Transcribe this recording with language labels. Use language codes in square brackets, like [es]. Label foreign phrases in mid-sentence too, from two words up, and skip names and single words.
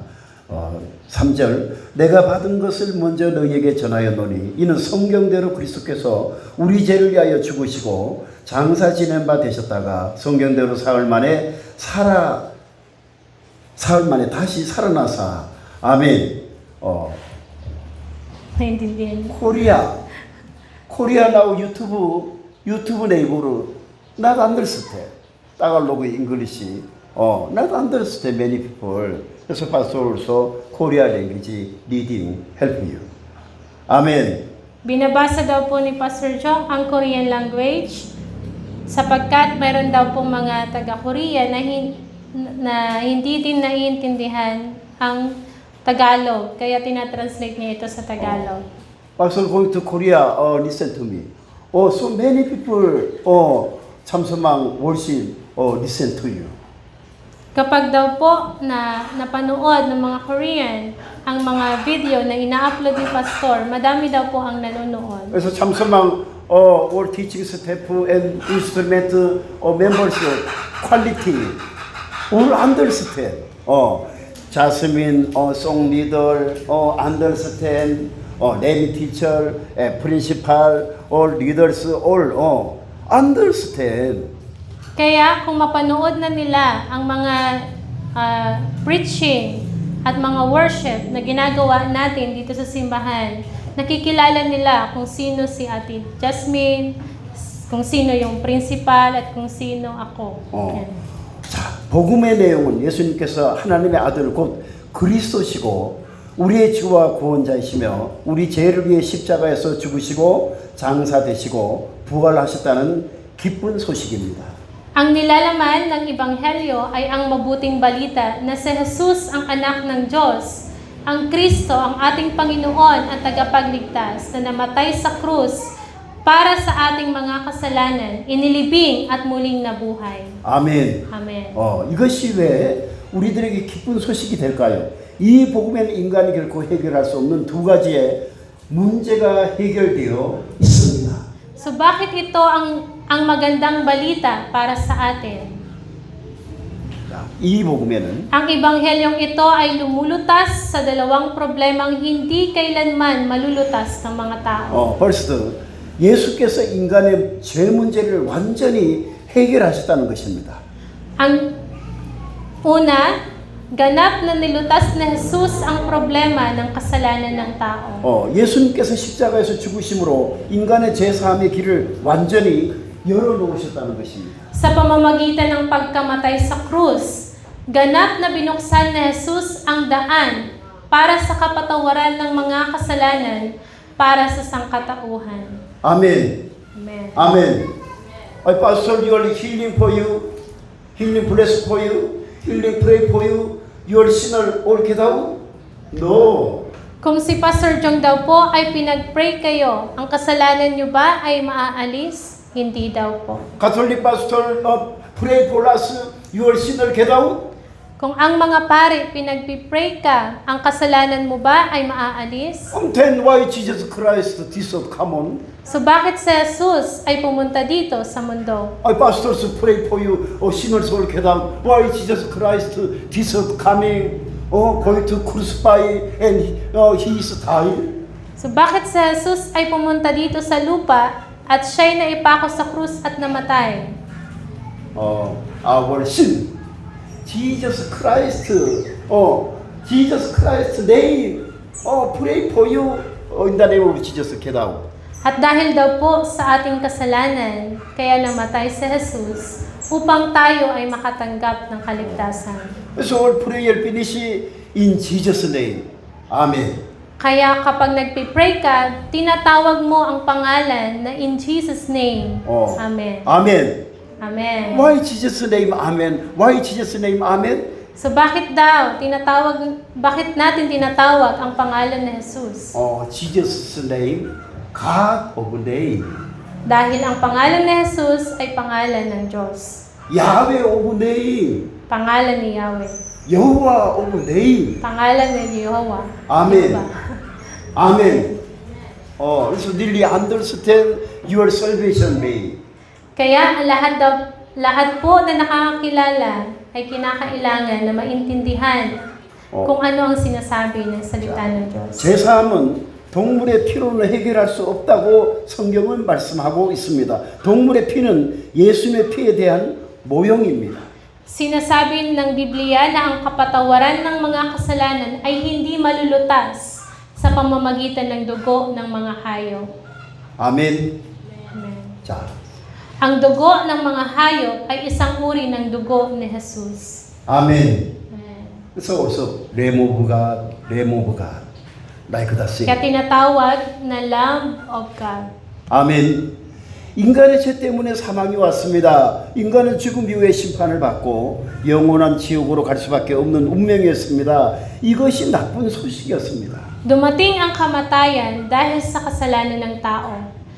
[ko] 3절 내가 받은 것을 먼저 너희에게 전하였노니 이는 성경대로 그리스도께서 우리 죄를 위하여 죽으시고 장사 지낸 바 되셨다가 성경대로 사흘 만에 다시 살아나사. [en] 아멘. 코리아 now 유튜브 네이버로 not understand. Tagalog English. not understand many people. So pastor also Korea language reading help you. Amen. [tl] Binabasa daw po ni Pastor Chong ang [en] Korean language [tl] sapagkat mayroon daw po mga taga-Korea na hindi din naiintindihan ang Tagalog. Kaya tinatranslate niya ito sa Tagalog. [en] Pastor going to Korea, listen to me. so many people 참선망 worship listen to you. [tl] Kapag daw po na napanood ng mga Korean ang mga video na ina-upload ni Pastor, madami daw po ang nanonood. [en] 그래서 참선망 all teaching staff and instrument members quality all understand. Jasmine song leader understand. name teacher, principal, all leaders all understand. [tl] Kaya kung mapanood na nila ang mga preaching at mga worship na ginagawa natin dito sa simbahan, nakikilala nila kung sino si Ate Jasmine, kung sino yung principal at kung sino ako. Yan. [ko] 자, 복음의 내용은 예수님께서 하나님의 아들 곧 그리스도시고 우리의 주와 구원자이시며 우리 죄를 위해 십자가에서 죽으시고 장사되시고 부활하셨다는 기쁜 소식입니다. [tl] Ang nilalaman ng Ebanghelyo ay ang mabuting balita na si Jesus ang anak ng Diyos, ang Kristo ang ating Panginoon at tagapagligtas na namatay sa krus para sa ating mga kasalanan, inilibing at muling nabuhay. [ko] 아멘. [tl] Amen. [ko] 이것이 왜 우리들에게 기쁜 소식이 될까요? 이 복음에는 인간이 결코 해결할 수 없는 두 가지의 문제가 해결되어 있습니다. [tl] So bakit ito ang magandang balita para sa atin? [ko] 이 복음에는 [tl] Ang Ebanghelyong ito ay lumulutas sa dalawang problemang hindi kailanman malulutas ng mga tao. [ko] first 예수께서 인간의 죄 문제를 완전히 해결하셨다는 것입니다. [tl] Ang una, ganap na nilutas na Jesus ang problema ng kasalanan ng tao. [ko] 예수님께서 십자가에서 죽으심으로 인간의 죄 사함의 길을 완전히 열어놓으셨다는 것입니다. [tl] Sa pamamagitan ng pagkamatay sa krus, ganap na binuksan ni Jesus ang daan para sa kapatawaran ng mga kasalanan para sa sangkatauhan. [ko] 아멘. [tl] Amen. [ko] 아멘. [en] Pastor, you are healing for you, healing bless for you, healing pray for you. Your sinner all get out? No. [tl] Kung si Pastor Jong daw po ay pinag-pray kayo, ang kasalanan niyo ba ay maaalis? Hindi daw po. [en] Catholic pastor pray for us. Your sinner get out? [tl] Kung ang mga pare pinagpipray ka, ang kasalanan mo ba ay maaalis? [en] Then why Jesus Christ this come on? [tl] So bakit si Jesus ay pumunta dito sa mundo? [en] Pastors pray for you. Sinners all get out. Why Jesus Christ this coming? Going to crucify and he is dying. [tl] So bakit si Jesus ay pumunta dito sa lupa at siya'y naipako sa krus at namatay? [en] Our sin. Jesus Christ name. Pray for you in the name of Jesus get out. [tl] At dahil daw po sa ating kasalanan, kaya namatay si Jesus upang tayo ay makatanggap ng kaligtasan. [en] So all prayer finish in Jesus name. Amen. [tl] Kaya kapag nagpipray ka, tinatawag mo ang pangalan na [en] in Jesus name. [tl] Amen. Amen. Amen. [en] Why Jesus name? Amen. Why Jesus name? Amen. [tl] So bakit natin tinatawag ang pangalan ni Jesus? [en] Jesus name, God of name. [tl] Dahil ang pangalan ni Jesus ay pangalan ng Diyos. [en] Yahweh of name. [tl] Pangalan ni Yahweh. [en] Yehova of name. [tl] Pangalan ni Yehova. Amen. Diba? Amen. [en] So really understand your salvation way. [tl] Kaya lahat po na nakakakilala ay kinakailangan na maintindihan kung ano ang sinasabi ng salita ng Diyos. [ko] 제사함은 동물의 피로는 해결할 수 없다고 성경은 말씀하고 있습니다. 동물의 피는 예수님의 피에 대한 모형입니다. [tl] Sinasabi ng Biblia na ang kapatawaran ng mga kasalanan ay hindi malulutas sa pamamagitan ng dugo ng mga hayop. [ko] 아멘. [tl] Amen. [ko] 자, [tl] Ang dugo ng mga hayop ay isang uri ng dugo ni Jesus. [ko] 아멘. [tl] Amen. [ko] 그래서 레모브가 [en] like that thing. [tl] Kaya tinatawag na [en] Lamb of God. [ko] 아멘. 인간의 죄 때문에 사망이 왔습니다. 인간은 죽음 이후에 심판을 받고 영원한 지옥으로 갈 수밖에 없는 운명이었습니다. 이것이 나쁜 소식이었습니다. [tl] Dumating ang kamatayan dahil sa kasalanan ng tao.